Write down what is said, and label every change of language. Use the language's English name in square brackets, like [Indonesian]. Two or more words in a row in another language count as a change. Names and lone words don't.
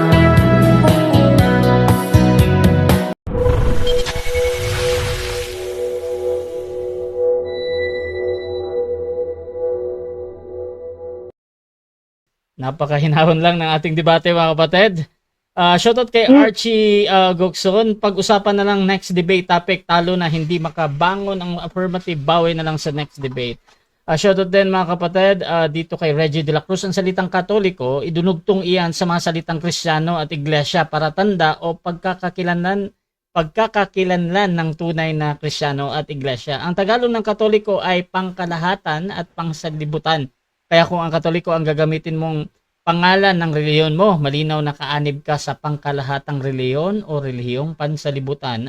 [Filipino] Napakahinahon lang ng ating debate mga kapatid. Shoutout kay Archie Gokson. Pag-usapan na lang [English] next debate topic, [Filipino] talo na hindi makabangon ang affirmative, bawi na lang sa [English] next debate. [Filipino] Shoutout din mga kapatid dito kay Reggie de la Cruz. Ang salitang Katoliko, idunugtong iyan sa mga salitang Kristiyano at Iglesia para tanda o pagkakakilanlan ng tunay na Kristiyano at Iglesia. Ang Tagalog ng Katoliko ay pangkalahatan at pangsanlibutan. Kaya kung ang Katoliko ang gagamitin mong pangalan ng reliyon mo, malinaw na kaanib ka sa pangkalahatang reliyon o relihiyong pansalibutan.